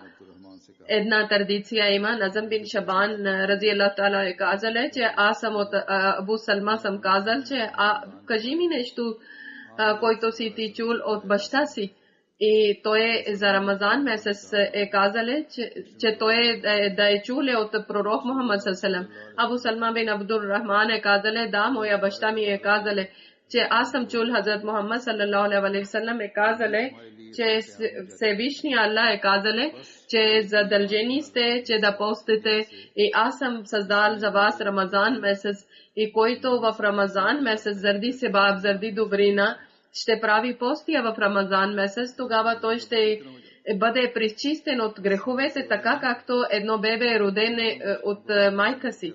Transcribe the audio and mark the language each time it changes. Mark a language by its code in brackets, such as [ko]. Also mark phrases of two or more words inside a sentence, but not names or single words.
[bg] Една традиция има, Назъм бин Шабан [ar] رضي الله تعالى [bg] е казале, че аз съм от Абу Салма съм казал, че кажи ми нещо, който си ти чул от баща си. И той за Рамазан месец е казале, че той да е чуле от пророк Мухаммад [ar] صلى الله عليه وسلم. [bg] Абу Салма бин Абдур Рахман е казале, да, моя баща ми е казале, че аз съм чул Хазрат Мухаммад [ar] صلى الله عليه وسلم [bg] е казале, че Всевишния Аллах е казале, че задължени сте, че да постите, и аз съм създал за вас Рамазан месец, и който в Рамазан месец заради себаб, заради добрина ще прави постия в Рамазан месец, тогава той ще бъде пречистен от греховете, така както едно бебе е родено от майка си.